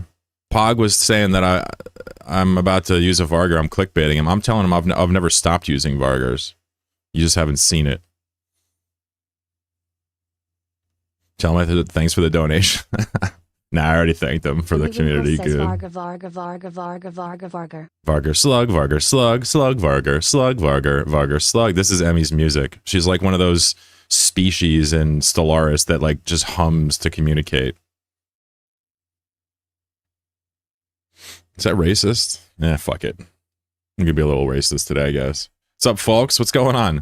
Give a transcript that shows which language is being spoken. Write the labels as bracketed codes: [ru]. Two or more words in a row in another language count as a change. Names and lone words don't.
[en] Pog was saying that I'm about to use a Vargur. I'm clickbaiting him. I'm telling him I've never stopped using Vargurs. You just haven't seen it. Tell him thanks for the donation. Nah, I already thanked them for the community good. Vargur. Vargur slug, Vargur slug, slug Vargur, slug Vargur, Vargur slug. This is Emmy's music. She's like one of those species in Stellaris that like just hums to communicate. Is that racist? Yeah, fuck it. I'm gonna be a little racist today, I guess. What's up, folks? What's going on?